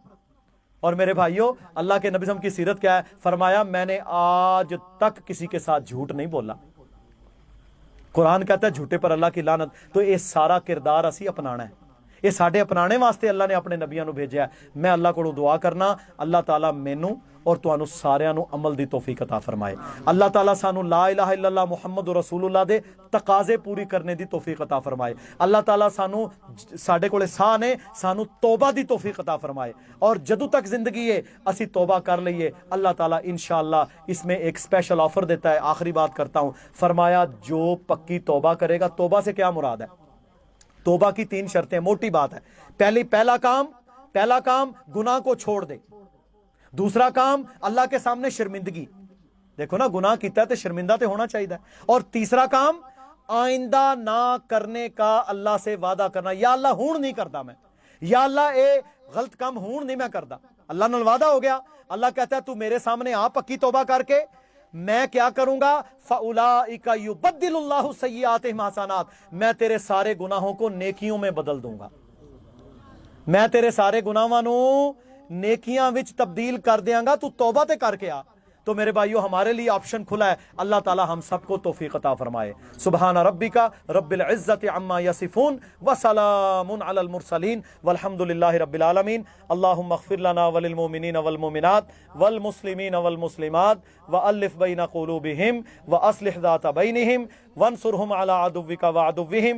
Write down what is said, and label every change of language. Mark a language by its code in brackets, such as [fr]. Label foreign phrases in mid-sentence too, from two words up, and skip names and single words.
[ur] اور میرے بھائیوں, اللہ کے نبی صلی اللہ علیہ وسلم کی سیرت کیا ہے؟ فرمایا میں نے آج تک کسی کے ساتھ جھوٹ نہیں بولا. قرآن کہتا ہے جھوٹے پر اللہ کی لعنت. [pa] تو یہ سارا کردار اسی اپنانا ہے, یہ ساڈے اپنانے واسطے اللہ نے اپنے نبیوں نو بھیجا ہے. میں اللہ کو دعا کرنا اللہ تعالیٰ مینوں اور تانوں ساریاں نو عمل دی توفیق عطا فرمائے. اللہ تعالیٰ سانو لا الہ الا اللہ محمد رسول اللہ دے تقاضے پوری کرنے دی توفیق عطا فرمائے. اللہ تعالیٰ سانو ساڈے کولے ساہ نے سانو توبہ دی توفیق عطا فرمائے, اور جدوں تک زندگی ہے اسی توبہ کر لئیے. [ur] اللہ تعالیٰ انشاءاللہ اس میں ایک اسپیشل آفر دیتا ہے. آخری بات کرتا ہوں, فرمایا جو پکی توبہ کرے گا. توبہ سے کیا مراد ہے؟ توبہ کی 3 شرطیں, موٹی بات ہے. پہلا کام گناہ کو چھوڑ دے. دوسرا کام اللہ کے سامنے شرمندگی, دیکھو نا گناہ کیتا ہے تو شرمندہ تے ہونا چاہیے. اور تیسرا کام آئندہ نہ کرنے کا اللہ سے وعدہ کرنا, یا اللہ ہون نہیں کرتا میں, یا اللہ اے غلط کام ہون نہیں میں کرتا. [pa] اللہ نال وعدہ ہو گیا, [ur] اللہ کہتا ہے تو میرے سامنے آ پکی توبہ کر کے, میں کیا کروں گا؟ [ar] فَأُولَئِكَ يُبَدِّلُ اللَّهُ سَيِّئَاتِهِمْ حَسَنَاتٍ, [ur] میں تیرے سارے گناہوں کو نیکیوں میں بدل دوں گا. [pa] میں تیرے سارے گناہاں نو نیکیاں وچ تبدیل کر دیاں گا, تو توبہ تے کر کے آ. [ur] تو میرے بھائیو ہمارے لیے آپشن کھلا ہے. اللہ تعالی ہم سب کو توفیق عطا فرمائے. [ar] سبحان ربک رب العزت عما یصفون وسلام علی المرسلین والحمد للہ رب العالمین. اللہم اغفر لنا وللمؤمنین والمؤمنات والمسلمین والمسلمات والف بین قلوبہم واصلح ذات بینہم وانصرهم على عدوك وعدوهم.